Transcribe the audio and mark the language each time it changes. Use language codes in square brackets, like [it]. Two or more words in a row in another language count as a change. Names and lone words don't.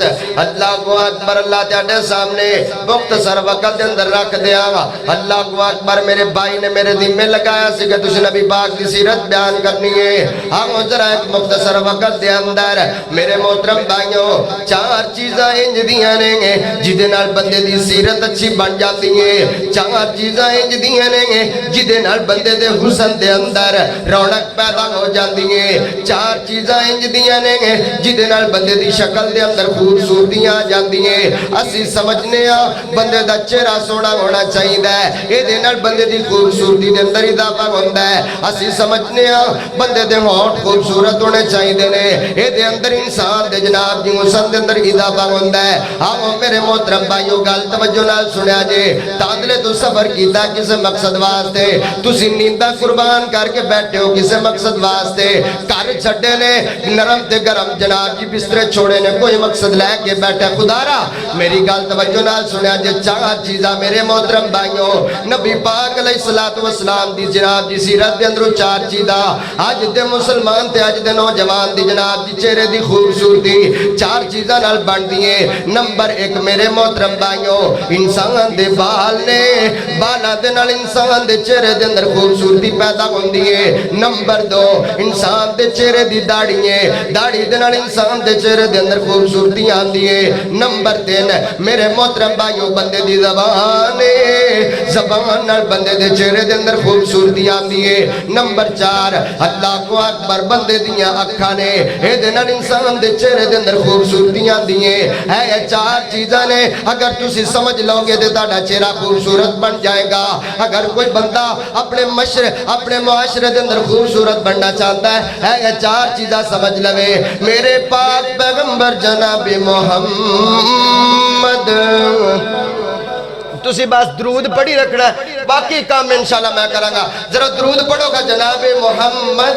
[pa] اللہ کو اکبر اللہ تیڑے سامنے مختصر وقت اندر رکھ دیا اللہ کو اکبر میرے بھائی نے میرے دن میں لگایا سی کہ تجھے نبی پاک دی سیرت بیان کرنی ہے ہم ذرا ایک مختصر وقت دے اندر میرے محترم بھائیوں چار چیزاں انج دیاں نے جدے نال بندے دی سیرت اچھی بن جاتی ہے چار چیزاں انج دیاں نے جدے نال بندے دے حسن دے اندر رونق پیدا ہو جاتی جاندی ہیں چار چیزاں انج دیاں نے جدے نال بندے دی شکل دے اندر خوبصورتیاں آ جاندی ہیں اسی سمجھنے ہاں بندے دا چہرہ سونا ہونا چاہیے اے دے نال بندے دی خوبصورتی دے اندر اضافہ ہوندا ہے اسی سمجھنے ہاں بندے دے ہونٹ خوبصورت ہونے چاہیے نے اے دے اندر انسان دے جناب دی حسن دے اندر اضافہ ہوندا ہے آؤ میرے محترم بھائیو گل توجہ نال سنیا جے تاندلے تو سفر کیتا کسے مقصد واسطے تسی نینداں قربان کر کے بیٹھے ہو کسے مقصد واسطے گھر چھڈے نے نرم تے گرم جناب جی بسترے چھوڑے نے کوئی مقصد لے کے بیٹھے خدا را میری گل توجہ نال سنیا جے چار چیزاں میرے محترم بھائیو نبی پاک علیہ الصلوۃ والسلام دی جناب دی سیرت دے اندر چار چیزاں اج دے مسلمان تے اج دے نوجوان دی جناب دی چہرے دی خوبصورتی چار چیزاں نال بنتی ہے نمبر ایک میرے محترم بھائیو انسان دے بال نے بالا دے نال انسان دے چہرے دے اندر خوبصورتی پیدا ہوندی ہے نمبر دو انسان دے چہرے دی داڑھی ہے داڑھی دے نال انسان دے چہرے دے اندر خوبصورتی آندی ہے نمبر تین میرے محترم بھائیو بندے دی زبان ہے زبان نال بندے دے چہرے دے اندر خوبصورتی آندی ہے نمبر چار اللہ اکبر بندے دیاں اکھاں نے اے دے نال انسان دے چہرے دے اندر خوبصورتی آندی ہے اے چار چیزاں نے اگر تسی سمجھ لو گے تے تہاڈا چہرہ خوبصورت بن جائے گا اگر کوئی بندہ اپنے معاشرے دے اندر خوبصورت بننا چاہتا ہے اے چار چیزاں سمجھ لوے میرے پاک پیغمبر جناب محمد تسی بس درود پڑھی رکھنا ہے باقی کام انشاءاللہ میں کروں گا ذرا درود پڑھو گا جناب محمد